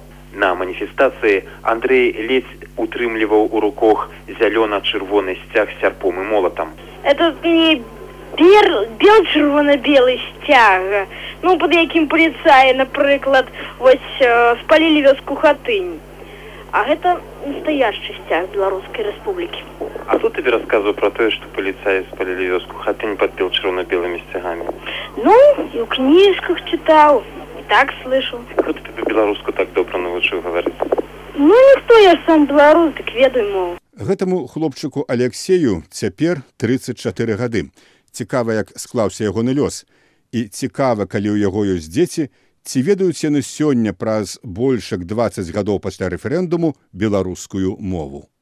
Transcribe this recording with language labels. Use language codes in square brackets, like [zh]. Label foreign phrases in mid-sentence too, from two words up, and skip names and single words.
[be] На маніфестацыі Андрэй ледзь утрымліваў у руках зялёна-чырвоны сцяг з сярпом і молатам. [ru] Это не [be] бел-чырвона-белы сцяг, пад якім паліцаі, напрыклад, спалілі вёску Хатынь. А гэта [ru] настоящий сцяг Белорусской Республики. А тут тебе рассказываю про то, что полицаи спалили вёску Хатынь под бел-чырвона-белыми стягами. И в книжках читал, и так слышал. Кто ты тебе белоруску так добро научил говорить? Никто, я сам белорус, [be] так ведаю, [ru] мол. [be] Гэтаму хлопчыку Алексею цяпер 34 гады. Цікава, як склаўся ягоны лёс. І цікава, калі ў яго ёсць дзеці, ці ведаюць яны сёння праз больш як 20 гадоў пасля рэферэндуму беларускую мову.